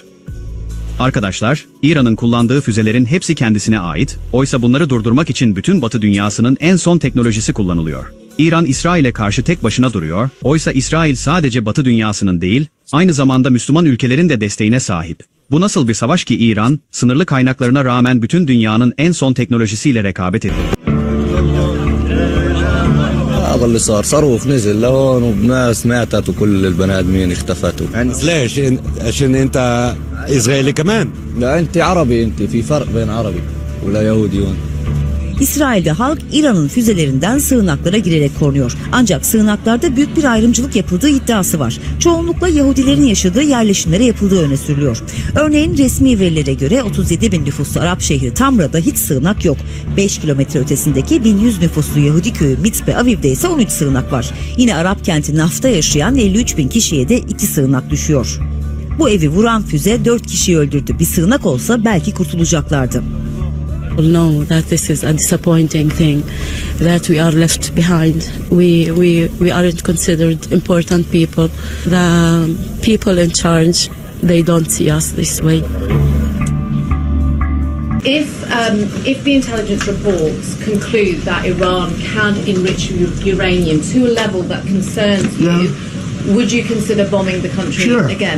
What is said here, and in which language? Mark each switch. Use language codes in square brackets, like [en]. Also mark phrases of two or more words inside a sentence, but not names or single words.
[tr] Arkadaşlar, İran'ın kullandığı füzelerin hepsi kendisine ait, oysa bunları durdurmak için bütün Batı dünyasının en son teknolojisi kullanılıyor. İran İsrail'e karşı tek başına duruyor, oysa İsrail sadece Batı dünyasının değil, aynı zamanda Müslüman ülkelerin de desteğine sahip. Bu nasıl bir savaş ki İran, sınırlı kaynaklarına rağmen bütün dünyanın en son teknolojisiyle rekabet ediyor. [ar] هذا اللي صار صاروخ نزل لهون وناس ماتت وكل البني ادمين اختفتوا يعني ليش عشان انت اسرائيلي كمان لا انت عربي انت في فرق بين عربي ولا يهودي هون. [tr] İsrail'de halk İran'ın füzelerinden sığınaklara girerek korunuyor. Ancak sığınaklarda büyük bir ayrımcılık yapıldığı iddiası var. Çoğunlukla Yahudilerin yaşadığı yerleşimlere yapıldığı öne sürülüyor. Örneğin resmi verilere göre 37 bin nüfuslu Arap şehri Tamra'da hiç sığınak yok. 5 kilometre ötesindeki 1100 nüfuslu Yahudi köyü Mitzpe Aviv'de ise 13 sığınak var. Yine Arap kenti Naf'ta yaşayan 53 bin kişiye de 2 sığınak düşüyor. Bu evi vuran füze 4 kişiyi öldürdü. Bir sığınak olsa belki kurtulacaklardı. [en] know that this is a disappointing thing, that we are left behind. We aren't considered important people. The people in charge, they don't see us this way. If the intelligence reports conclude that Iran can enrich uranium to a level that concerns you, would you consider bombing the country again?